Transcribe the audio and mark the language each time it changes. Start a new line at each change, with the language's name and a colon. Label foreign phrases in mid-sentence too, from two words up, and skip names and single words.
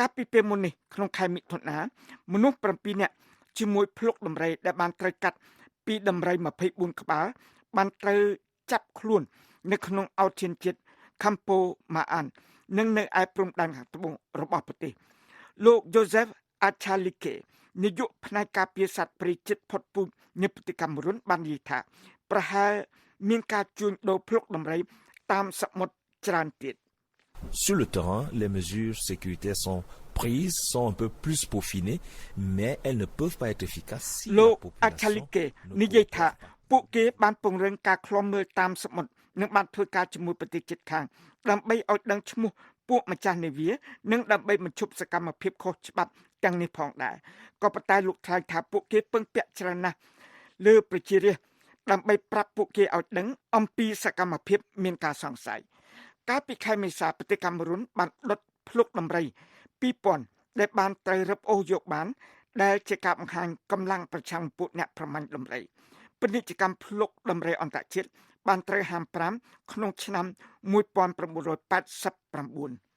Khmer: លពីពេលមុននេះក្នុងខែមិថុនាមនុស្ស7នាក់ជាមួយភ្លុកដំរីដែលបានត្រូវកាត់ពីដំរី24ក្បាលបានត្រូវចាប់ខ្លួននៅក្នុងអោឈានជាតិខាំប៉ូម៉ាអាននិងនៅឯព្រំដែនខាងត្បូងរបស់ប្រទេសលោក Joseph Achalike នាយកផ្នែកការពារសត្វព្រៃជិតផុតពូជនៃប្រទេសកាមេរុនបាននិយាយថាប្រហែលមានការជួញដូរភ្លុកដំរីតាមសមុទ្រច្រើនទៀត
French: Sur le terrain, les mesures sécuritaires sont prises, sont un peu plus peaufinées, mais elles ne peuvent pas être efficaces si la population
Khmer: អាឆាលីកេនិយាយថាពួកគេបានពង្រឹងការឃ្លាំមើលតាមសមុទ្រនិងបានធ្វើការជាមួយប្រទេសជិតខាងដើម្បីឲ្យដឹងឈ្មោះពួកម្ចាស់ នាវានិងដើម្បីបញ្ឈប់សកម្មភាពខុសច្បាប់ទាំងនេះផងដែរក៏ប៉ុន្តែលោកថ្លែងថាពួកគេពឹងពាក់ច្រើនណាស់លើប្រជារាស្ត្រដើម្បីប្រាប់ពួកគេឲ្យដឹងអំពីសកម្មភាពមានការសង្ស័យកាលពីខែមេសាប្រទេសកាមេរុនបានដុតភ្លុកដំរី 2000 ដែលបានត្រូវរឹបអូសយកបានដែលជាការបង្ហាញកម្លាំងប្រឆាំងពួកអ្នកប្រមាញ់ដំរីពាណិជ្ជកម្មភ្លុកដំរីអន្តរជាតិបានត្រូវហាម5ក្នុងឆ្នាំ1989